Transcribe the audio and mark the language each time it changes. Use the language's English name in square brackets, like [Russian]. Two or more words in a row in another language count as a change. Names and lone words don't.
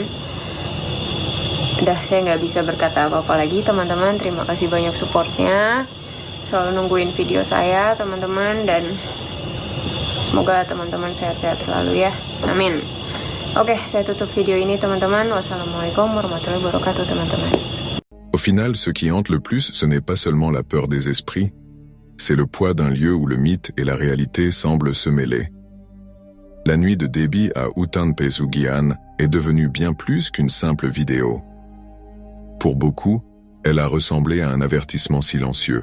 [Indonesian] Udah, saya nggak bisa berkata apa-apa lagi, teman-teman. Terima kasih banyak supportnya, selalu nungguin video saya, teman-teman, dan semoga teman-teman sehat-sehat selalu ya. Amin. Oke, saya tutup video ini, teman-teman. [Arabic] والسلام عليكم ورحمة الله وبركاته, [Indonesian] teman-teman. [French] Au final, ce qui hante le plus, ce n'est pas seulement la peur des esprits, c'est le poids d'un lieu où le mythe et la réalité semblent se mêler. La nuit de Debbie à Utan Pesugihan est devenue bien plus qu'une simple vidéo. Pour beaucoup, elle a ressemblé à un avertissement silencieux.